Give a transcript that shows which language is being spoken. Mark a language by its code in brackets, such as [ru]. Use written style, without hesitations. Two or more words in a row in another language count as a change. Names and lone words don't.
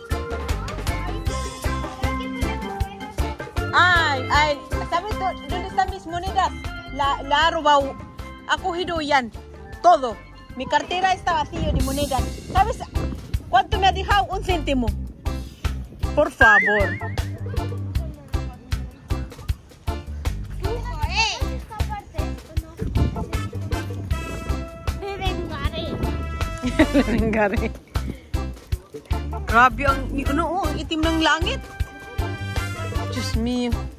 [es] Ay, ¿sabes dónde están mis monedas? La ha robado. Ha cogido yan. Todo. Mi cartera está vacía de monedas. ¿Sabes cuánto me ha dejado? 1 céntimo. Por favor. Renggari. [tl] Grabe ang ang itim ng langit. Diyos me.